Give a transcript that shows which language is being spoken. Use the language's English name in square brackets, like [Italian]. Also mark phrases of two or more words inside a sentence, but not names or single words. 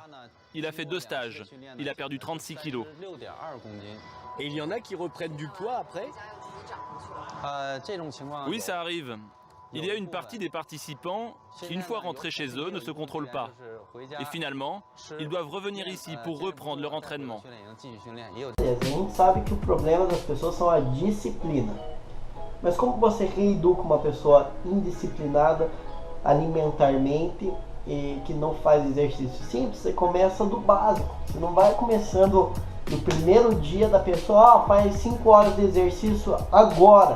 [French] Il a fait 2 stages. Il a perdu 36 kilos. Et il y en a qui reprennent du poids après? Oui, ça arrive. Il y a une partie des participants qui, une fois rentrés chez eux, ne se contrôlent pas. Et finalement, ils doivent revenir ici pour reprendre leur entraînement. [Portuguese] A gente sabe que o problema das pessoas são a disciplina. Mas como você reeduca uma pessoa indisciplinada alimentarmente e que não faz exercício simples? Você começa do básico. Você não vai começando no primeiro dia da pessoa, faz 5 horas de exercício agora.